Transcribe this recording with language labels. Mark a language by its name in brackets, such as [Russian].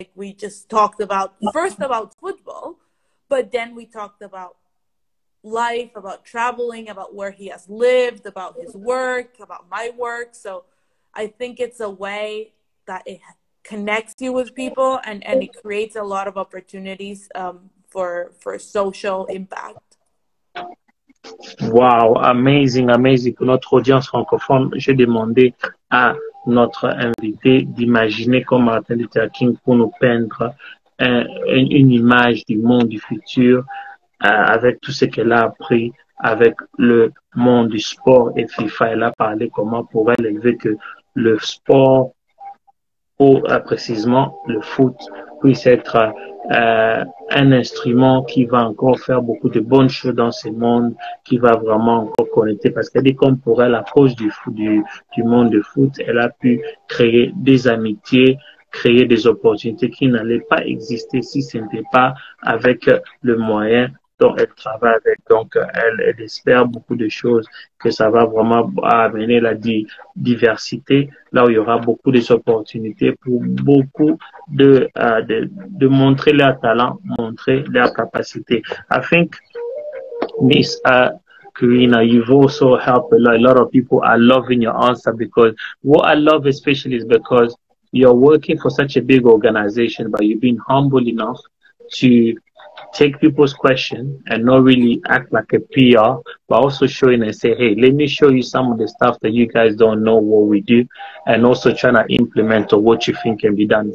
[English] We just talked about football, but then we talked about life, about traveling, about where he has lived, about his work, about my work. So I think it's a way that it connects you with people and it creates a lot of opportunities for social impact. Wow, amazing, amazing. [French] Pour notre audience francophone, j'ai demandé à notre invité d'imaginer comme Martin Luther King pour nous peindre une image du monde du futur avec tout ce qu'elle a appris avec le monde du sport et FIFA. Elle a parlé comment pour elle élever que le sport, ou précisément le foot, puisse être un instrument qui va encore faire beaucoup de bonnes choses dans ce monde, qui va vraiment encore connecter, parce qu'elle dit comme pour elle, à cause du monde de foot, elle a pu créer des amitiés, créer des opportunités qui n'allaient pas exister si ce n'était pas avec le moyen dont elle travaille avec. Donc, elle espère beaucoup de choses, que ça va vraiment amener la diversité, là où il y aura beaucoup d'opportunités pour beaucoup de montrer leur talent, montrer leur capacité. [English] I think, Miss Karina, you've also helped a lot. A lot of people are loving your answer because what I love especially is because you're working for such a big organization, but you've been humble enough to take people's question and not really act like a PR, but also showing and say, hey, let me show you some of the stuff that you guys don't know what we do, and also trying to implement or what you think can be done.